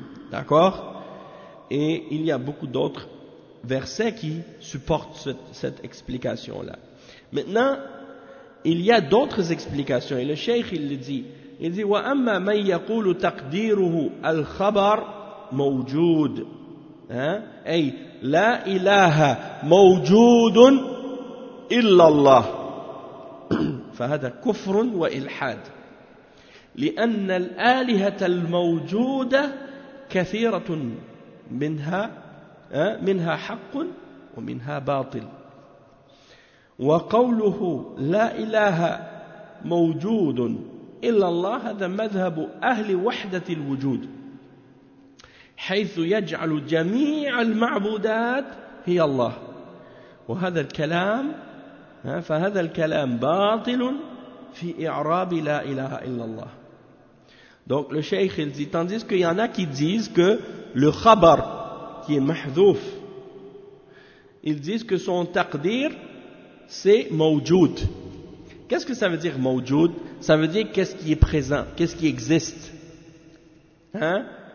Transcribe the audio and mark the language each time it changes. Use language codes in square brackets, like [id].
[fr] D'accord? Et il y a beaucoup d'autres versets qui supportent cette explication-là. Maintenant, il y a d'autres explications. Et le cheikh, il le dit. Il dit, [ar] « وَأَمَّا مَنْ يَقُولُ تَقْدِيرُهُ الْخَبَرُ مَوْجُودُ hein? أي لا إله موجود إلا الله فهذا كفر وإلحاد لأن الآلهة الموجودة كثيرة منها حق ومنها باطل وقوله لا إله موجود إلا الله هذا مذهب أهل وحدة الوجود حيث يجعل جميع المعبودات هي الله وهذا الكلام فهذا الكلام باطل في إعراب لا إله إلا الله. [fr] Donc le cheikh il dit, tandis qu'il y en a qui disent que le khabar qui est mahdouf, ils disent que son taqdir c'est mawjoud. Qu'est-ce que ça veut dire mawjoud? Ça veut dire qu'est-ce qui est présent, qu'est-ce qui existe. Hein?